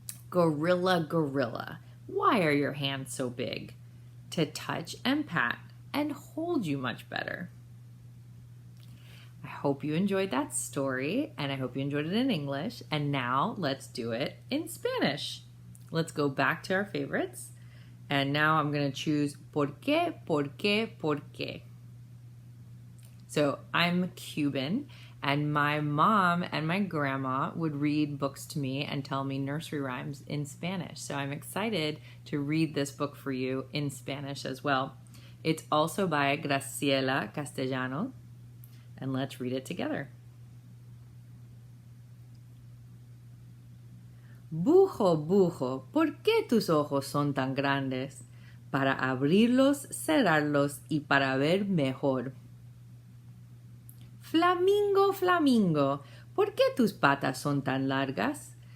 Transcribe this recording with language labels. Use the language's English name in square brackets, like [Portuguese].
[English] Gorilla, gorilla, why are your hands so big? To touch and pat and hold you much better. I hope you enjoyed that story, and I hope you enjoyed it in English. And now let's do it in Spanish. Let's go back to our favorites. And now I'm going to choose [Spanish] por qué, por qué, por qué. [English] So I'm Cuban, and my mom and my grandma would read books to me and tell me nursery rhymes in Spanish. So I'm excited to read this book for you in Spanish as well. It's also by Graciela Castellano, and let's read it together. [Spanish] Bujo, bujo, ¿por qué tus ojos son tan grandes? Para abrirlos, cerrarlos y para ver mejor. Flamingo, flamingo, ¿por qué tus patas son tan largas?